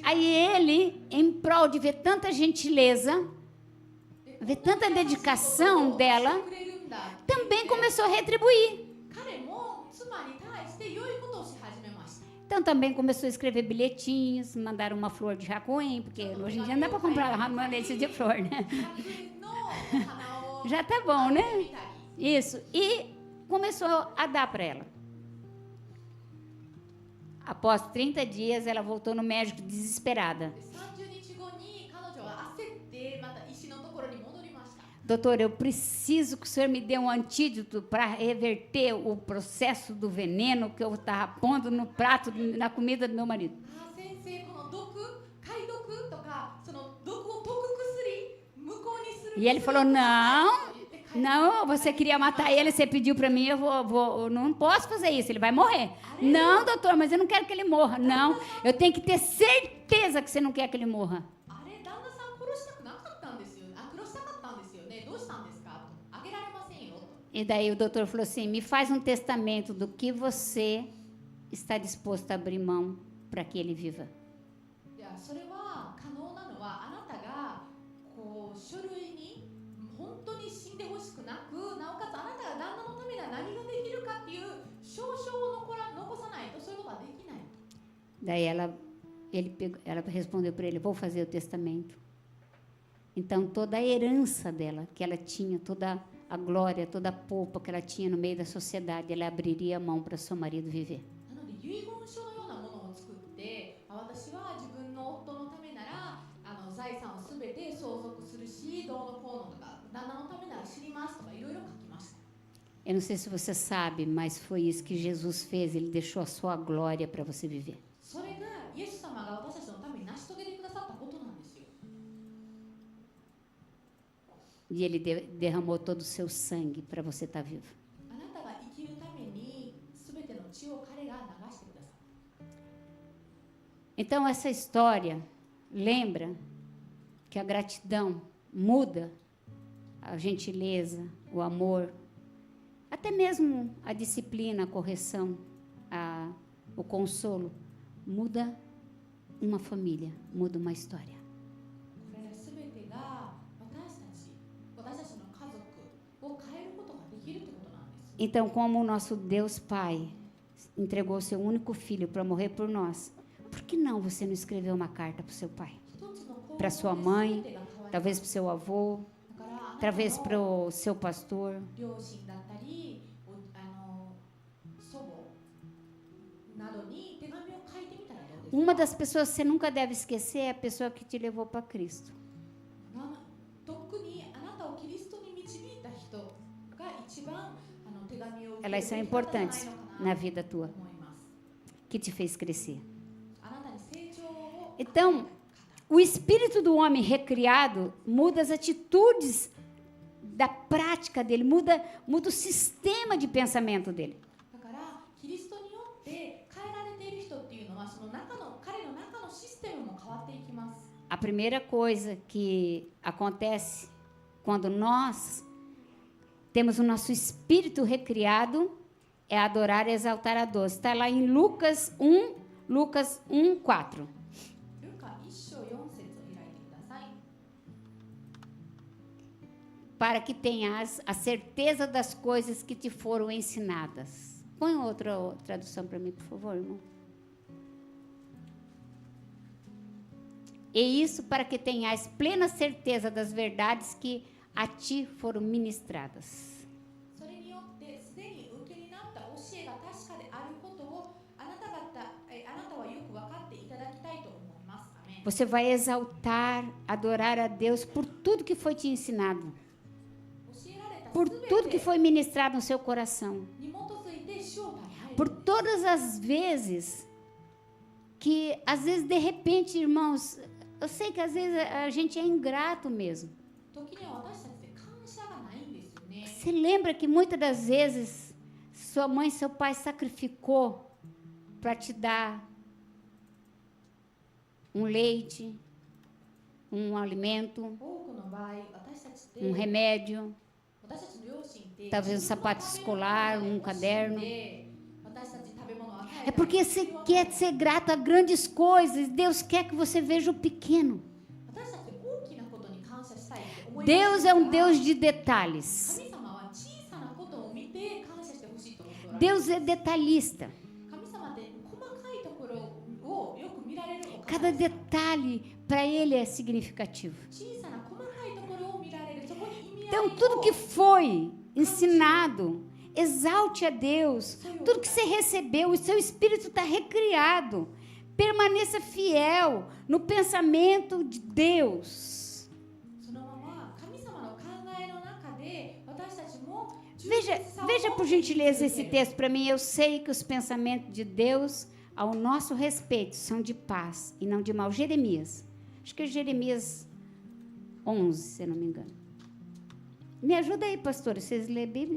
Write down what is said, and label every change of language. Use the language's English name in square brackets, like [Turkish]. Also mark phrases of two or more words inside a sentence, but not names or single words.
[Portuguese] Aí ele, em prol de ver tanta gentileza, ver tanta dedicação dela, também começou a retribuir. [Japanese] 彼も妻に対して良いことをし始めました。 [Portuguese] Então também começou a escrever bilhetinhos, mandaram uma flor de jacoim, porque hoje em dia não dá para comprar uma desse de flor, né? [Japanese] 100 の花を [Portuguese] Já tá bom, [Japanese] 見 [Portuguese] né? [Japanese] たり [Portuguese] Isso. E começou a dar para ela. Após 30 dias, ela voltou no médico desesperada. [Japanese] で30日後に彼女は焦ってまた医師のところに戻りました。 [Portuguese] Doutor, eu preciso que o senhor me dê um antídoto para reverter o processo do veneno que eu estava pondo no prato, na comida do meu marido. [Japanese] 先生、この解毒とかその毒を解く薬無効にする [Portuguese] E ele falou, não, você queria matar ele, você pediu para mim, eu não posso fazer isso, ele vai morrer. Não, doutor, mas eu não quero que ele morra. Não, eu tenho que ter certeza que você não quer que ele morra. [Japanese] あれ旦那さん殺したくなかったんですよ。殺したかったんですよね。どうしたんですかと。あげられませんよと。 [Portuguese] E daí o doutor falou assim, me faz um testamento do que você está disposto a abrir mão para que ele viva. [Japanese] いやそれは可能なのはあなたがこう書類に本当に死んでほしくなく、なおかつあなたが旦那のためには何ができるかっていう証書を残さないとそういうことはできない。 [Portuguese] Daí ela respondeu para ele, vou fazer o testamento. Então toda a herança dela, que ela tinha, toda a glória, toda a polpa que ela tinha no meio da sociedade, ela abriria a mão para seu marido viver. [Japanese] なので遺言書のようなものを作って、私は自分の夫のためなら財産をすべて相続するし、どうのこうのとか、旦那のためなら知りますとかいろいろ書きました。 [Portuguese] Eu não sei se você sabe, mas foi isso que Jesus fez, ele deixou a sua glória para você viver. [Japanese] それがイエス様が私たちのために成し遂げてくださったことなんですよ。 [Portuguese] E ele derramou todo o seu sangue para você estar vivo. [Japanese] あなたが生きるために全ての血を彼が流してくださった。 [Portuguese] Então essa história lembra que a gratidão muda a gentileza, o amor, até mesmo a disciplina, a correção, o consolo, muda uma família, muda uma história. [Japanese] これら全てが私たちの家族を変えることができるということなんです。 [Portuguese] Então, como o nosso Deus Pai entregou o seu único filho para morrer por nós, por que não você não escreveu uma carta para o seu pai? Para sua mãe, talvez para o seu avô, talvez para o seu pastor. [Japanese] 両親だったり祖母などに手紙を書いてみたらどうですか？ [Portuguese] Uma das pessoas que você nunca deve esquecer é a pessoa que te levou para Cristo. [Japanese] 特にあなたをキリストに導いた人が一番手紙を受け [Portuguese] Elas são [Japanese] るべきだったんじゃない [Portuguese] importantes [Japanese] のか [Portuguese] na [Japanese] な [Portuguese] vida [Japanese] と [Portuguese] tua, [Japanese] 思います。 [Portuguese] que te fez crescer. [Japanese] あなたに成長を [Portuguese] Então, o espírito do homem recriado muda as atitudes da prática dele, muda o sistema de pensamento dele. [Japanese] だからキリストによって変えられている人っていうのはその彼の中のシステムも変わっていきます。 [Portuguese] A primeira coisa que acontece quando nós temos o nosso espírito recriado é adorar e exaltar a Deus. Está lá em Lucas 1, 4. [Japanese] ルカ1章4節を開いてください。 [Portuguese] Para que tenhas a certeza das coisas que te foram ensinadas. Põe outra tradução para mim, por favor, irmão. E isso para que tenhas plena certeza das verdades que a ti foram ministradas. [Japanese] それによってすでに受けになった教えが確かであることをあなたはよく分かっていただきたいと思います。アメン。 [Portuguese] Você vai exaltar, adorar a Deus por tudo que foi te ensinado, [Japanese] 教えられた [Portuguese] por [Japanese] すべ [Portuguese] tudo que [Japanese] て [Portuguese] foi ministrado no seu coração, [Japanese] に基づいて主を礼拝 [Portuguese] por todas as vezes que, às vezes, de repente, irmãos, eu sei que às vezes a gente é ingrato mesmo. [Japanese] 時には私たちって感謝がないんですよね。 [Portuguese] Você lembra que muitas das vezes sua mãe e seu pai sacrificou para te dar um leite, um alimento, [Japanese] 多くの場合、私たちって [Portuguese] um remédio, [Japanese] 私たちの両親って [Portuguese] talvez um sapato escolar, um caderno. [Japanese] 私たちに食べ物を与え [Portuguese] É porque você quer ser grato a grandes coisas. Deus quer que você veja o pequeno. [Japanese] 私たちって大きなことに感謝したいって思い [Portuguese] Deus é um Deus de detalhes. [Japanese] 神様は小さなことを見て感謝してほしいと思っておられます。 [Portuguese] Deus é detalhista. [Japanese] 神様って細かいところをよく見られるお方 [Portuguese] Cada [Japanese] です。 [Portuguese] detalhe para Ele é significativo. [Japanese] 小さな細かいところを見られる。そこに意味合い [Portuguese] Então, [Japanese] を [Portuguese] tudo que foi ensinado, exalte a Deus. Tudo que você recebeu, o seu espírito está recriado. Permaneça fiel no pensamento de Deus. [Japanese] そのまま神様の考えの中で私たちも [Portuguese] Veja por gentileza esse texto para mim. Eu sei que os pensamentos de Deus ao nosso respeito são de paz e não de mal. Jeremias. Acho que é Jeremias 11, se eu não me engano. Me ajuda aí, pastor. Vocês lêem a Bíblia?